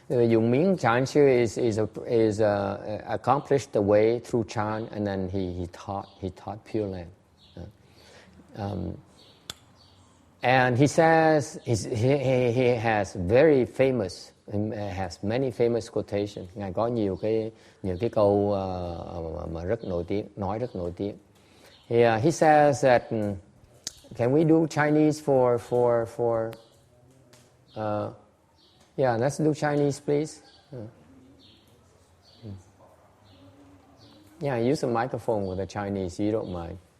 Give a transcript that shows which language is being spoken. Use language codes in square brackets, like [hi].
[en] Dũng Miễn Chan Sư is accomplished the way through Chan, and then he taught Pureland. And he says he has many famous quotations. [vi] Ngài có nhiều cái câu mà rất nổi tiếng, nói rất nổi tiếng. [en] He says that can we do Chinese for yeah, let's do Chinese, please. Yeah, use a microphone with the Chinese, you don't mind.